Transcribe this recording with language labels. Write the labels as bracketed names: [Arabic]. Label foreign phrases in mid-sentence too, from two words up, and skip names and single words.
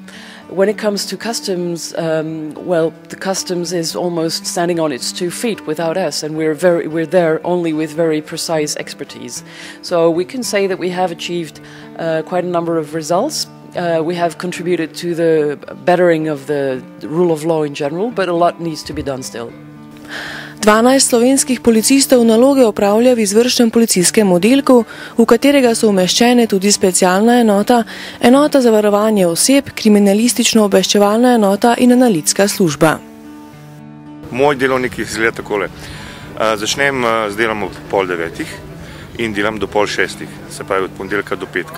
[English] When it comes to customs, well, the customs is almost standing on its 2 feet without us, and we're there only with very precise expertise. So we can say that we have achieved quite a number of results. We have contributed to the bettering of the rule of law in general, but a lot needs to be done still. [Slovenian] 12 slovenskih policistov naloge opravlja v izvršnem policijskem oddelku, v katerega so umeščene tudi specialna enota, enota za varovanje oseb, kriminalistično-obveščevalna enota in analitska služba. Moj delovnik izgleda takole. Začnem z delom ob 8:30 in delam do 5:30, se pravi od ponedeljka do petka.